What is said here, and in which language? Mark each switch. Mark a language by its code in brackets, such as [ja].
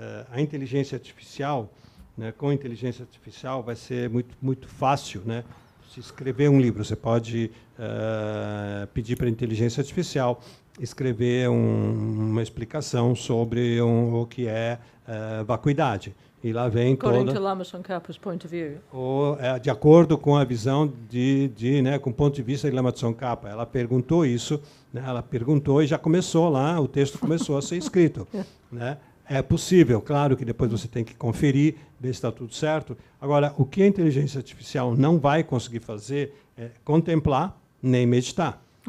[pt] A inteligência artificial, né, com a inteligência artificial vai ser muito fácil, né? Se escrever um livro, você pode pedir para a inteligência artificial escrever uma explicação sobre o que é vacuidade. E lá vem [en] According to Lama Tsongkhapa's point of view. [pt] De acordo com a visão né, com o ponto de vista de Lama Tsongkhapa. Ela perguntou isso, né, ela perguntou e já começou lá, o texto começou a ser escrito. Né? É possível, claro que depois você tem que conferir, ver se está tudo certo. Agora, o que a inteligência artificial não vai conseguir fazer é contemplar nem meditar.